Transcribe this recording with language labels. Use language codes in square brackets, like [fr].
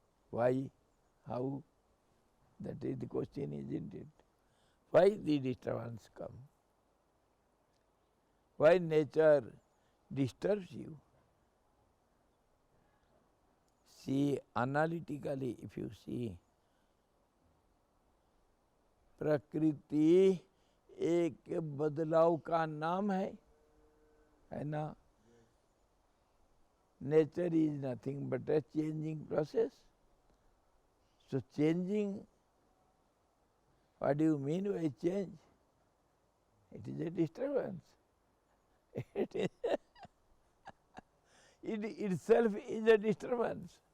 [en] Why? How? That is the question, isn't it? Why the disturbance come? Why nature disturbs you? See, analytically if you see, [hi] प्रकृति एक बदलाव का नाम है ना? [en] Nature is nothing but a changing process. So changing, what do you mean by change? It is a disturbance. It is it itself is a disturbance.